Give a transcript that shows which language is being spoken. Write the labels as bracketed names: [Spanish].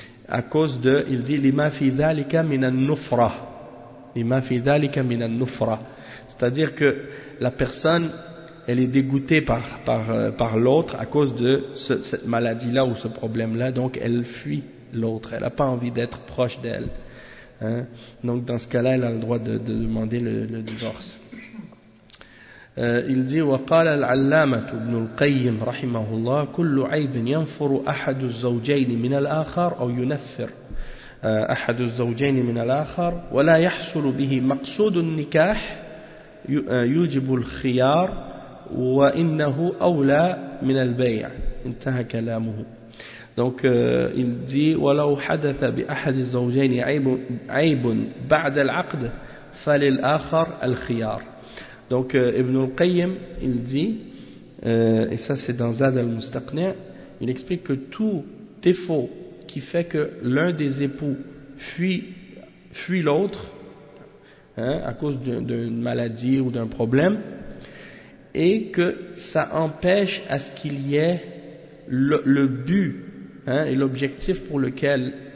[French] À cause de, il dit, [Arabic] لِمَا فِي ذَلِكَ مِنَ النُّفْرَةِ [French] لِمَا فِي ذَلِكَ مِنَ النُّفْرَةِ C'est-à-dire que la personne, elle est dégoûtée par l'autre à cause de cette maladie-là ou ce problème-là, donc elle fuit l'autre, elle n'a pas envie d'être proche d'elle. Hein? Donc dans ce cas-là, elle a le droit de demander le divorce. Il dit, [Arabic] وقال العلامة ابن القيم رحمه الله كل عيب ينفر أحد الزوجين من الآخر أو ينفر أحد الزوجين من الآخر ولا يحصل به مقصود النكاح يوجب الخيار وإنه أولى من البيع. انتهى كلامه. [French] Donc il dit, [Arabic] ولو حدث بأحد الزوجين عيب بعد العقد فللآخر الخيار. [French] Donc Ibn al-Qayyim, il dit, et ça c'est dans Zad al-Mustaqni', il explique que tout défaut qui fait que l'un des époux fuit l'autre, hein, à cause d'une maladie ou d'un problème, et que ça empêche à ce qu'il y ait le but, hein, et l'objectif pour lequel